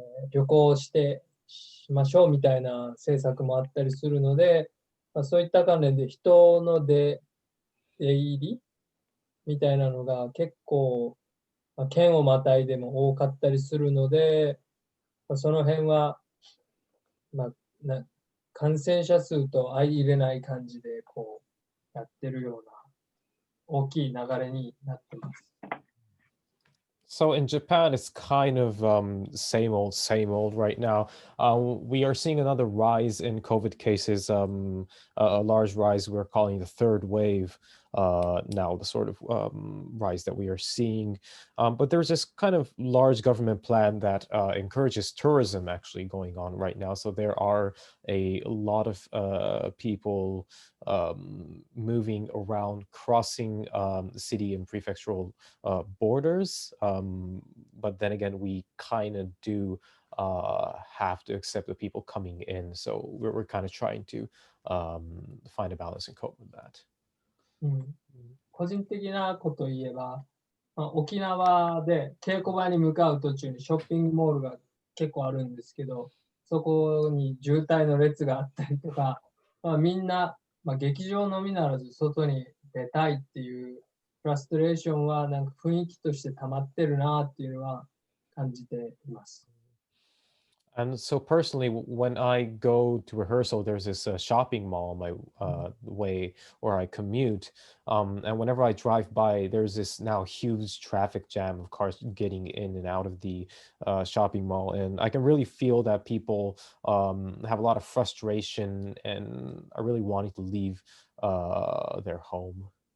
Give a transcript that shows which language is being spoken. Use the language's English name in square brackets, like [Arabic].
[Japanese] 旅行しましょうみたいな政策もあったりするので、そういった関連で人の出入りみたいなのが結構、県をまたいでも多かったりするので、その辺は、感染者数と相入れない感じでこうやってるような大きい流れになってます。 [English] So in Japan, it's kind of same old right now. We are seeing another rise in COVID cases, a large rise we're calling the third wave now, the sort of rise that we are seeing. But there's this kind of large government plan that encourages tourism actually going on right now. So there are a lot of people moving around, crossing the city and prefectural borders. But then again, we kind of do have to accept the people coming in. So we're kind of trying to find a balance and cope with that. [Japanese] 個人的なことを言えば、沖縄で稽古場に向かう途中にショッピングモールが結構あるんですけど、そこに渋滞の列があったりとか、みんな、劇場のみならず外に出たいっていうフラストレーションはなんか雰囲気として溜まってるなっていうのは感じています。 [English] And so personally, when I go to rehearsal, there's this shopping mall on my way where I commute. And whenever I drive by, there's this now huge traffic jam of cars getting in and out of the shopping mall. And I can really feel that people have a lot of frustration and are really wanting to leave their home.